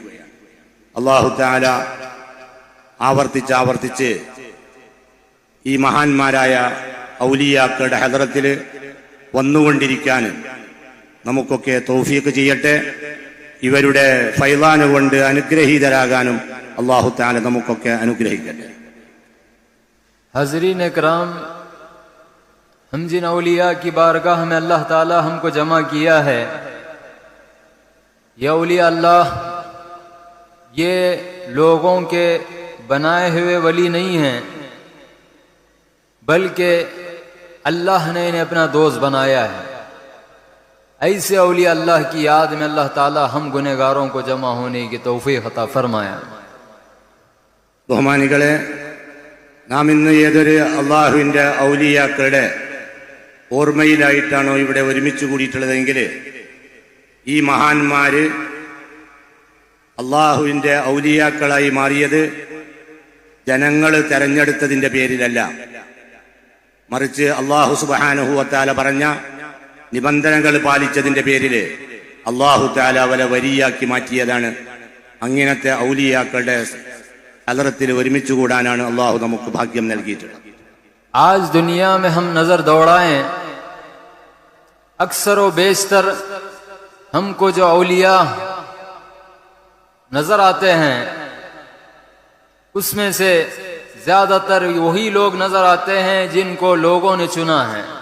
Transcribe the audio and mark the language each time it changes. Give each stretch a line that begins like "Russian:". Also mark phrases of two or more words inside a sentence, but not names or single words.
Arabic: الله تعالى
Malayalam: ആവർത്തിച്ച് ഈ മഹാന്മാരായ ഔലിയാക്കളുടെ ഹദറത്തിൽ വന്നുകൊണ്ടിരിക്കാൻ നമുക്കൊക്കെ തൗഫീഖ് ചെയ്യട്ടെ. ഇവരുടെ ഫൈളാൻ കൊണ്ട് അനുഗ്രഹീതരാകാനും
Arabic: الله تعالى
Malayalam: നമുക്കൊക്കെ അനുഗ്രഹിക്കട്ടെ.
Urdu: حاضرین اکرام، ہم جن اولیا کی بارگاہ میں اللہ تعالیٰ ہم کو جمع کیا ہے، یہ اولیا اللہ یہ لوگوں کے بنائے ہوئے ولی نہیں ہیں، بلکہ اللہ نے انہیں اپنا دوست بنایا ہے. ایسے اولیا اللہ کی یاد میں اللہ تعالیٰ ہم گنہگاروں کو جمع ہونے کی توفیق عطا فرمایا.
Malayalam: ബഹുമാനികളെ, നാം ഇന്ന് ഏതൊരു അള്ളാഹുവിന്റെ ഔലിയാക്കളുടെ ഓർമ്മയിലായിട്ടാണോ ഇവിടെ ഒരുമിച്ച് കൂടിയിട്ടുള്ളതെങ്കിൽ ഈ മഹാന്മാര് അള്ളാഹുവിന്റെ ഔലിയാക്കളായി മാറിയത് ജനങ്ങൾ തെരഞ്ഞെടുത്തതിന്റെ പേരിലല്ല, മറിച്ച്
Arabic: الله سبحانه وتعالى
Malayalam: പറഞ്ഞ നിബന്ധനകൾ പാലിച്ചതിന്റെ പേരില്
Arabic: الله تعالى
Malayalam: അവരെ വലിയാക്കി മാറ്റിയതാണ്. അങ്ങനത്തെ ഔലിയാക്കളുടെ ഹലറത്തിൽ ഒരുമിച്ച് കൂടാനാണ് അള്ളാഹു നമുക്ക് ഭാഗ്യം നൽകിയിട്ടുള്ളത്.
Urdu: آج دنیا میں ہم نظر دوڑائیں، اکثر و بیشتر ہم کو جو اولیا نظر آتے ہیں اس میں سے زیادہ تر وہی لوگ نظر آتے ہیں جن کو لوگوں نے چنا ہے.